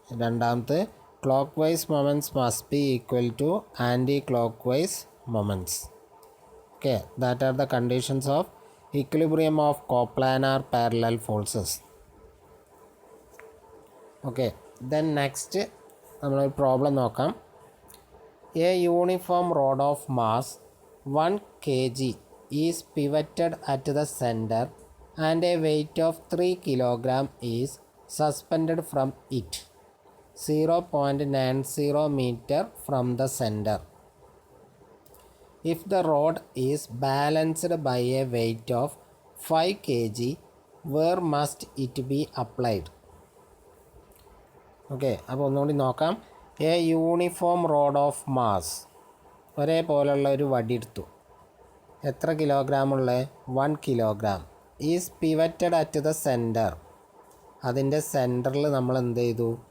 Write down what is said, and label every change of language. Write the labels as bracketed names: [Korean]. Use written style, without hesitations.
[Malayalam] രണ്ടാമത്തെ [English] Clock vice moments must be equal to anti clock vice moments. Okay, that are the conditions of equilibrium of coplanar parallel forces. [Malayalam] Okay, then next നമ്മളൊരു problem നോക്കാം. [English] A uniform rod of mass 1 kg is pivoted at the center and a weight of 3 kg is suspended from it 0.90 meter from the center. If the rod is balanced by a weight of 5 kg, where must it be applied? [Malayalam] Okay, അപ്പോൾ ഒന്നുകൂടി നോക്കാം. [English] a uniform rod of mass, [Malayalam] ഒരേപോലുള്ള ഒരു വടി എടുത്തു. എത്ര കിലോഗ്രാമുള്ള? 1 kilogram. [English] is pivoted at the centre, [Malayalam] അതിൻ്റെ സെൻറ്ററിൽ നമ്മൾ എന്ത് ചെയ്തു?